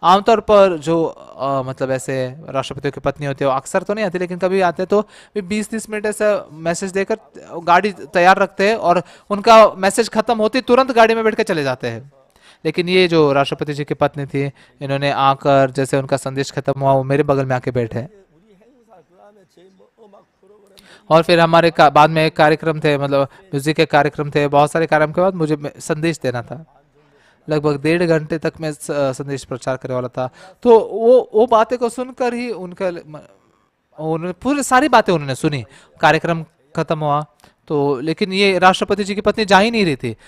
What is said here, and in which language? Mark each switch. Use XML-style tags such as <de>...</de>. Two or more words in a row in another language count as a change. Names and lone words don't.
<hi>आमतौर पर जो मतलब ऐसे राष्ट्रपतियों की पत्नी होती है वो अक्सर तो नहीं आती, लेकिन कभी आते तो भी 20-30 मिनट ऐसा मैसेज देकर गाड़ी तैयार रखते हैं और उनका मैसेज खत्म होते ही तुरंत गाड़ी में बैठ के चले जाते हैं। लेकिन ये जो राष्ट्रपति जी की पत्नी थी, इन्होंने आकर जैसे उनका संदेश खत्म हुआ वो मेरे बगल में आके बैठे।</hi> <ko>우리 행사 그 다음에 저희 뭐 음악 프로그램</ko> <hi>और फिर हमारे बाद में एक कार्यक्रम थे, मतलब म्यूजिक के कार्यक्रम थे, बहुत सारे कार्यक्रम के बाद मुझे संदेश देना था। लगभग 1.5 घंटे तक मैं संदेश प्रचार करने वाला था। तो वो बातें को सुनकर ही उन्होंने पूरी सारी बातें उन्होंने सुनी। कार्यक्रम खत्म हुआ तो, लेकिन ये राष्ट्रपति जी की पत्नी जा ही नहीं रही थी।</hi>